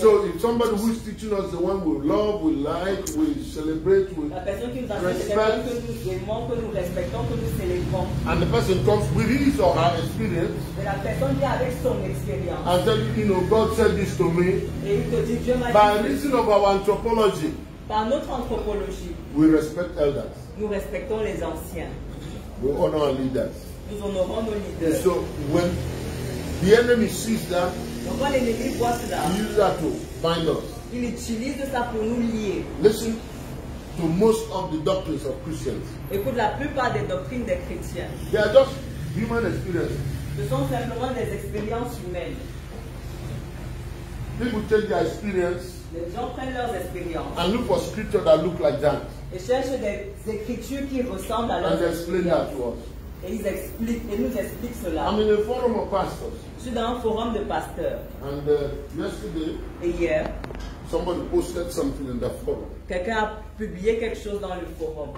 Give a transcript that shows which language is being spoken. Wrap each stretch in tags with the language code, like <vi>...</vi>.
<en>So if somebody who is teaching us the one we love, we like, we celebrate, we,</en> <fr>La personne qui nous enseigne, c'est quelqu'un que nous aimons, que nous respectons, que nous célébrons.</fr> <en>and the person comes with his or her experience</en> <fr>Et la personne vient avec son expérience.</fr> <en>and tell you, you know, God said this to me.</en> <fr>Et il te dit, Dieu m'a</fr> <en>By</en> <fr>dit,</fr> <en>reason of our anthropology,</en> <fr>par notre anthropologie,</fr> <en>we respect elders.</en> <fr>nous respectons les anciens.</fr> <en>We honor our leaders.</en> <fr>Nous honorons nos leaders.</fr> <en>So when the enemy sees that,</en> <fr>Donc quand l'ennemi voit cela,</fr> <en>he uses that to bind us.</en> <fr>il utilise ça pour nous lier.</fr> <en>Listen to most of the doctrines of Christians.</en> <fr>Écoute, la plupart des doctrines des chrétiens,</fr> <en>They are just human experience.</en> <fr>ce sont simplement des expériences humaines.</fr> <en>People take their experience</en> <fr>Les gens prennent leurs expériences</fr> <en>and look for scripture that look like that.</en> <fr>et cherchent des écritures qui ressemblent à</fr> <en>And</en> <fr>leurs</fr> <en>they explain</en> <fr>expériences.</fr> <en>that to us.</en> <fr>Et ils expliquent, et nous expliquent cela.</fr> <en>I'm in a forum of pastors.</en> <fr>Je suis dans un forum de pasteurs.</fr> <en>And yesterday,</en> <fr>Et hier,</fr> <en>somebody posted something in the forum.</en> <fr>quelqu'un a publié quelque chose dans le forum.</fr>